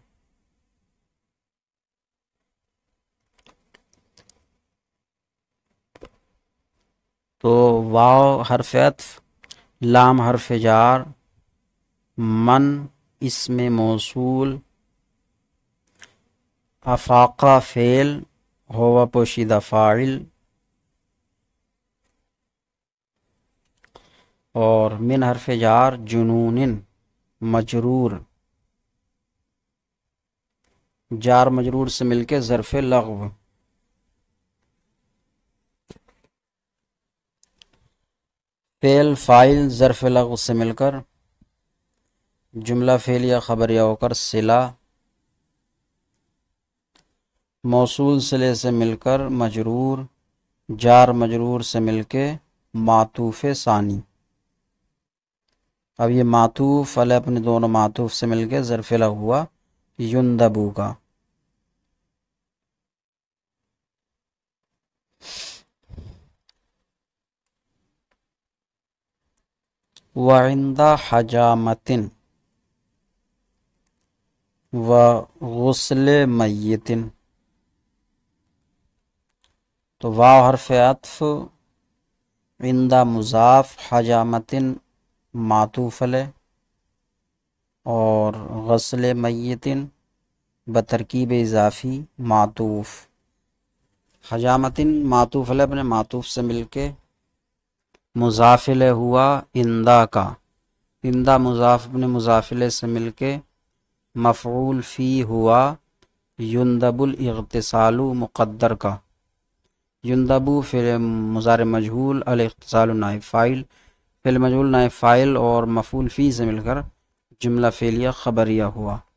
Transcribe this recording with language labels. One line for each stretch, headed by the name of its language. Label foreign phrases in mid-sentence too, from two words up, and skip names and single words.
Urdu: تو واو حرف عطف، لام حرف جار، من اسم موصول، افاقہ فعل، ہوا پوشیدہ فاعل، اور من حرف جار، جنون مجرور، جار مجرور سے مل کے ظرف لغو، فعل فاعل ظرف لغو سے مل کر جملہ فعلیہ خبریہ ہو کر صلہ، موصول صلے سے مل کر مجرور، جار مجرور سے مل کے معطوف ثانی، اب یہ معطوف علیہ اپنے دونوں معطوف سے مل کے ظرف لغو ہوا یندبو کا۔
Arabic: وعند حجامۃ وغسل میت،
Urdu: تو واو حرف عطف، عند مضاف، حجامۃ معطوف علیہ، اور غسل میت بترکیب اضافی معطوف، حجامۃ معطوف علیہ اپنے معطوف سے مل کے مضاف الیہ ہوا اندا کا، اندا مضاف اپنے مضاف الیہ سے مل کے مفعول فی ہوا
Arabic: یندب الاغتسال
Urdu: مقدر کا، یندبو فعل مضارع مجہول، الاغتسال نائب فاعل، فعل مجہول نائب فاعل اور مفعول فی سے مل کر جملہ فعلیہ خبریہ ہوا۔